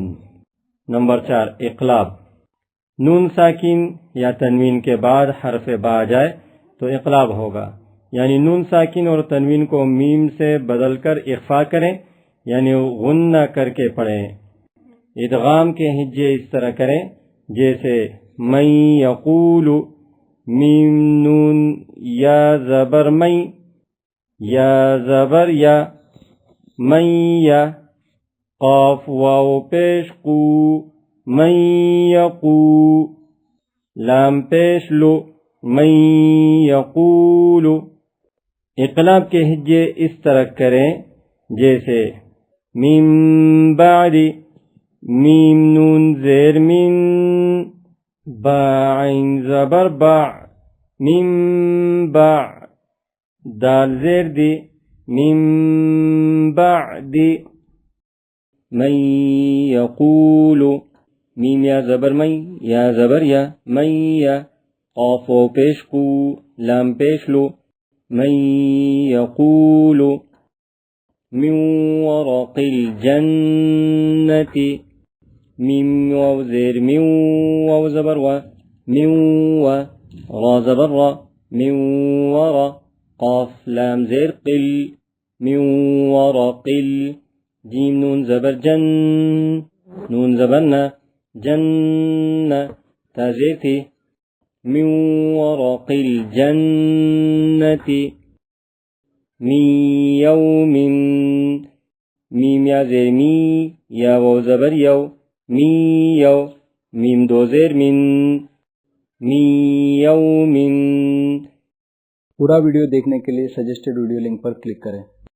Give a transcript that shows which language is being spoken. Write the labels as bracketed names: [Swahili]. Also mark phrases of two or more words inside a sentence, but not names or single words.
[Urdu] نمبر 4 اقلاب نون ساکن یا تنوین کے بعد حرف با آ جائے تو اقلاب ہوگا، یعنی نون ساکن اور تنوین کو میم سے بدل کر اخفا کریں، یعنی غنہ کر کے پڑھیں۔ ادغام کے ہجے اس طرح کریں جیسے [Arabic] من یقول، [Urdu] میم نون یا زبر من، یا زبر یا، من یا، قاف واو پیش قو، من یقو، لام پیش لو، [Arabic] من یقول۔ [Urdu] اقلاب کے ہجے اس طرح کریں جیسے [Arabic] من بعد، [Urdu] میم نون زیر من، با عین زبر با، من با، دال زیر دی، [Arabic] من بعد، من یقول، [Urdu] میم یا زبر من یا زبر یا، من یا، قاف و پیش قو، لام پیش لو، من یقول۔ [Arabic] من ورق الجنة، [Urdu] میم واو زیر من، واو زبر و، من و، را زبر را، من ورا، قاف لام زیر قل، من ورقل، جیم نون زبر جن، نون زبر نا، جن، تا زیر تھی، [Arabic] من ورق الجنة، من یوم، [Urdu] میم یا زیر می یا واو زبر یو، می یو، میم دو زیر من، [Arabic] من یوم۔ [Urdu] پورا ویڈیو دیکھنے کے لیے [English] suggested video link [Urdu] پر کلک کریں۔